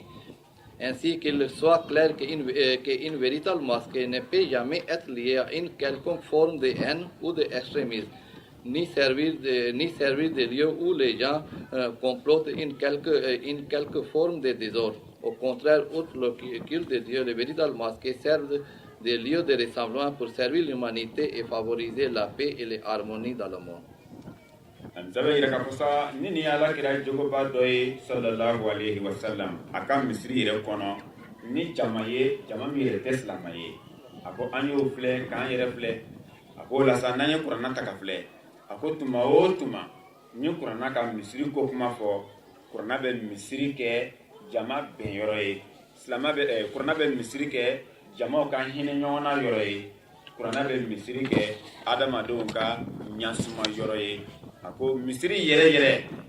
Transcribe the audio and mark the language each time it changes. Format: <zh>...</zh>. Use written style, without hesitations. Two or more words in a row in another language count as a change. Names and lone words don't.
<fr>Ainsi qu'il soit clair qu'une véritable mosquée ne peut jamais être liée à une quelconque forme de haine ou d'extrémisme, ni servir de lieu où les gens complotent une quelque forme de désordre. Au contraire, outre le culte de Dieu, les véritables mosquées servent de lieu de rassemblement pour servir l'humanité et favoriser la paix et l'harmonie dans le monde.</fr> <bm>Nzabe yɛrɛ ka fɔsa ni nin ala kira jogoba dɔ ye</bm> <ar>sallallahu alaihi wasallam</ar> <bm>a ka misiri yɛrɛ kɔnɔ ni jama ye jama min yɛrɛ tɛ silama ye a ko an y'o filɛ k'an yɛrɛ filɛ a ko la sa n'an ye kuranna ta ka filɛ a ko tuma o tuma ni kuranna ka misiri ko kuma fɔ kuranna bɛ misiri kɛ jama bɛn yɔrɔ ye kuranna bɛ misiri kɛ jamaw ka hinɛ ɲɔgɔn na yɔrɔ ye kuranna bɛ misiri kɛ adamadenw ka ɲasuma yɔrɔ ye a ko misiri yɛrɛ</bm>